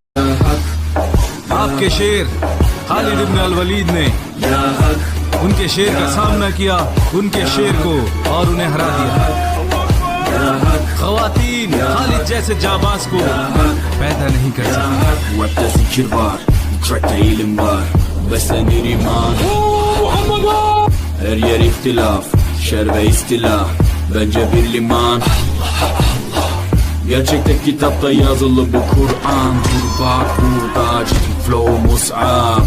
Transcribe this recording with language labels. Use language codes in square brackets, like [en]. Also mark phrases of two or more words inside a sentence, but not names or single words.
[hi] आपके शेर खालिद इब्न अल वलीद ने उनके शेर का सामना किया, उनके शेर को और उन्हें हरा दिया। ख्वातीन खालिद जैसे जाबाज को पैदा नहीं कर सकती। [tr] Rapte zikir var, trackte ilim var, beslenir iman. Her yer ihtilaf, şer ve istilah, bence bir liman. Gerçekte kitapta yazılı bu Kur'an. Dur bak burada ciddi flow mus'ab.